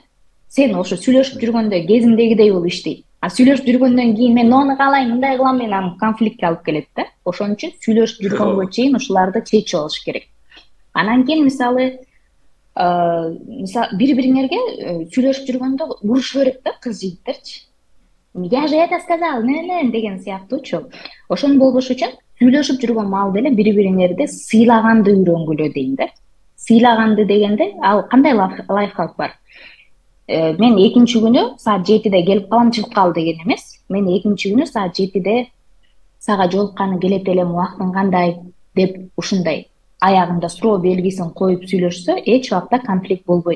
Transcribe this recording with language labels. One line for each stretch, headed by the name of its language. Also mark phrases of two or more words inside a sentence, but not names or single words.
Kyrgyz: Сен ошо сүйлөшүп жүргөндө кезиңдегидей болуп иштейт. Сүйлөшүп жүргөндөн кийин мен мону каалайм, мындай кылам, мен аны конфликтке алып келет да. Ошон үчүн сүйлөшүп жүргөнгө чейин ушуларды чечип алыш керек. Анан кийин мисалы бири-бириңерге сүйлөшүп жүргөндө урушуу керек да кыз жигиттерчи.
Russian: Я же это сказал,
Kyrgyz: не деген сыяктуучу. Ошон болбош үчүн сүйлөшүп жүргөн маалда эле бири-бириңерди сыйлаганды үйрөнгүлө дейм да. Сыйлаганды дегенде ал кандай лайфхак бар? Мен экинчи күнү саат 7-де келип калам, чыгып кал деген эмес. Мен экинчи күнү саат 7-де сага жолукканы келет элем, убактың кандай деп ушундай аягында суроо белгисин коюп сүйлөшсө, эч убакта конфликт болбойт.